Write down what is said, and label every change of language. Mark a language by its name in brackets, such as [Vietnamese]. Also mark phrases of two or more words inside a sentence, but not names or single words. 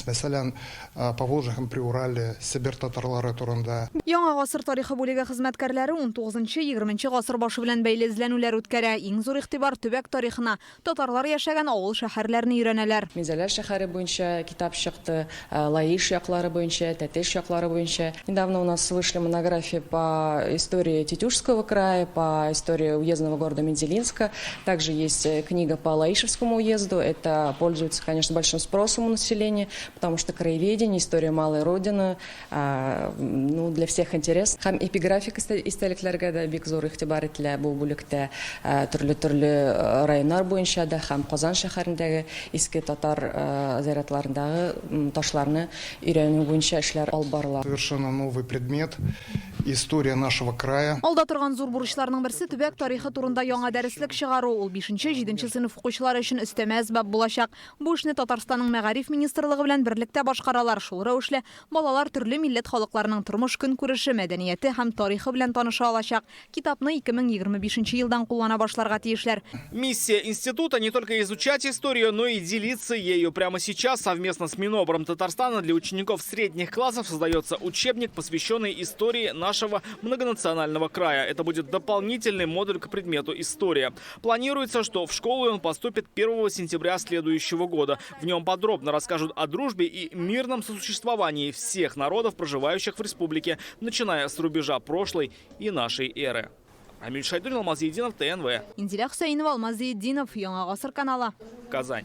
[Tatar] Мәсәлән, Поволжье һәм Приурале, Сибирь татарлары турында. Яңа гасыр тарихы бүлеге хезмәткәрләре 19-20 гасыр башы белән бәйле эзләнүләр үткәрә. Иң зур игътибар төбәк тарихына, татарлар яшәгән авыл шәһәрләрне өйрәнәләр. Мизәләр шәһәре буенча китап чыкты, Лаиш яклары буенча, Тәтеш яклары буенча. [Russian] Недавно у нас вышли монографии по истории Тетюшского края, по истории уездного города Мензелинска. Также есть книга по Лаишевскому уезду. Это пользуется, конечно, большим спросом у населения, потому что краеведение, история малой родины, для всех интерес. [Tatar] Һәм эпиграфик истәлекләргә дә бик зур игътибар ителә бу бүлектә. Төрле районнар буенча да һәм Казан шәһәрендәге иске татар зыяратларындагы ташларны өйрәнү буенча эшләр алып барыла. [Russian] Совершенно новый предмет история нашего края. [Tatar] Алда торган зур бурычларның берсе төбәк тарихы турында яңа дәреслек чыгару. Ул 5-7 сыйныф укучылары өчен өстәмә әсбап булачак. Бу эшне Татарстанның Мәгариф министрлыгы белән берлектә башкаралар. Шул рәвешле балалар төрле милләт халыкларының тормыш көнкүреше, мәдәнияте һәм тарихы белән таныша алачак. Китапны 2025 елдан куллана башларга тиешләр. [Russian] Миссия института не только изучать историю, но и делиться ею. Прямо сейчас совместно с Минобром Татарстана для учеников средних классов создается учебник, посвященный истории нашего многонационального края. Это будет дополнительный модуль к предмету «История». Планируется, что в школу он поступит 1 сентября следующего года. В нем подробно расскажут о дружбе и мирном сосуществовании всех народов, проживающих в республике, начиная с рубежа прошлой и нашей эры. Амиль Шайдуллин, Алмаз Единов, ТНВ. [Tatar] Инзилә Хөсәйнова, Алмаз Единов, Яңа гасыр каналы. [Russian] Казань.